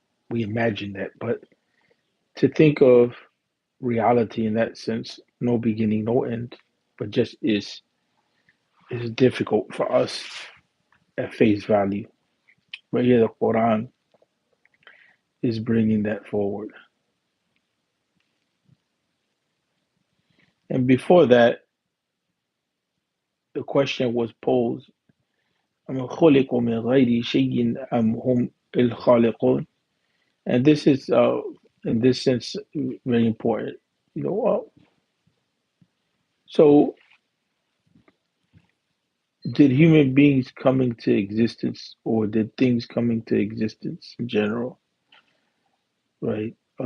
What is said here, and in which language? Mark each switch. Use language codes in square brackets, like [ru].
[en] We imagine that, but to think of reality in that sense, no beginning, no end, but just is difficult for us at face value. But here the Quran is bringing that forward. And before that, the question was posed: [ar] أَمْ خُلِقُوا مِنْ غَيْرِ شَيْءٍ أَمْ هُمُ الْخَالِقُونَ? [en] And this is, in this sense, very important. So did human beings come into existence, or did things come into existence in general, right?